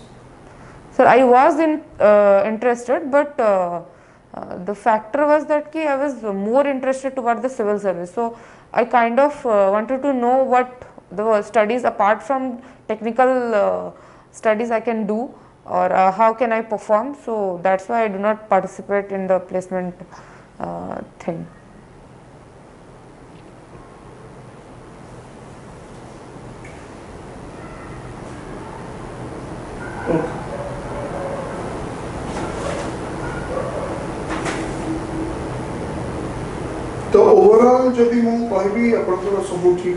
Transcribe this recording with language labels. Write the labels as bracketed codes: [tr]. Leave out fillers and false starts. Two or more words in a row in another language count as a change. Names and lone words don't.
[en] Sir, I was interested, but the factor was that I was more interested toward the civil service. So I kind of wanted to know what the studies apart from technical studies I can do, or how can I perform. So that's why I do not participate in the placement thing. Okay. [or] ତ ଓଭରଅଲ ଯଦି ମୁଁ କହିବି ଆପଣଙ୍କର ସବୁ ଠିକ